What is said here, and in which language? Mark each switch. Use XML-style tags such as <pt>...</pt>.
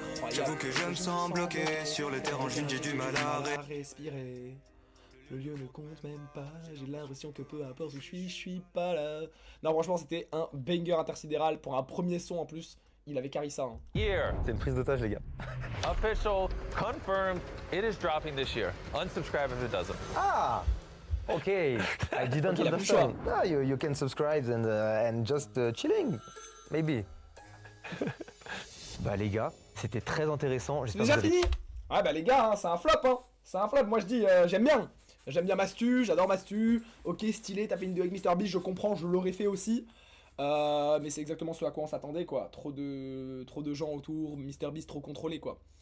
<fr>J'avoue que je me sens bloqué sur le terrain, j'ai du mal à respirer. Le lieu ne compte même pas, j'ai l'impression que peu importe où je suis pas là. Non, franchement, c'était un banger intersidéral pour un premier son en plus. Il avait carré ça. Hein.</fr> <en>Year.</en> <fr>C'est une prise d'otage, les gars.</fr> <en>Official, confirmed, it is dropping this year. Unsubscribe if it doesn't. Ah! Okay, I didn't</en> <fr>Ok, il a plus le choix.</fr> <en>understand. Ah, you can subscribe and just chilling, maybe.</en> <fr>Bah les gars, c'était très intéressant. C'est J'espère déjà que vous avez- fini? Ah bah les gars, hein, c'est un flop, hein. C'est un flop, moi je dis, j'aime bien. J'aime bien Mastu, j'adore Mastu. Ok, stylé, t'as fait une vidéo avec MrBeast, je comprends, je l'aurais fait aussi. Mais c'est exactement ce à quoi on s'attendait, quoi. Trop de gens autour, MrBeast trop contrôlé, quoi.</fr>